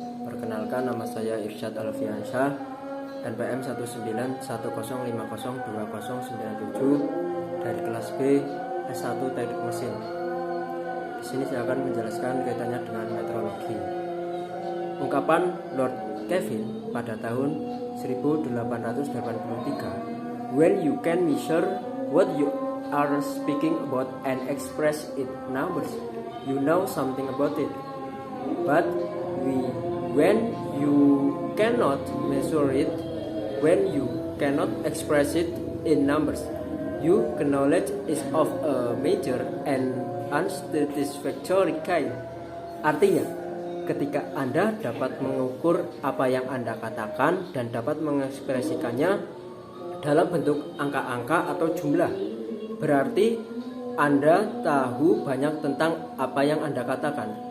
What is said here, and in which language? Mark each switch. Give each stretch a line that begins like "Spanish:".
Indonesian: Perkenalkan, nama saya Irsyad Alfiansyah, NPM 1950502097 dari kelas B S1 Teknik Mesin. Di sini saya akan menjelaskan kaitannya dengan metrologi. Ungkapan Lord Kelvin pada tahun 1883,
English: "When you can measure what you are speaking about and express it numbers, you know something about it. But when you cannot measure it, when you cannot express it in numbers, your knowledge is of a major and unsatisfactory kind."
Indonesian: Artinya, ketika Anda dapat mengukur apa yang Anda katakan dan dapat mengekspresikannya dalam bentuk angka-angka atau jumlah, berarti Anda tahu banyak tentang apa yang Anda katakan.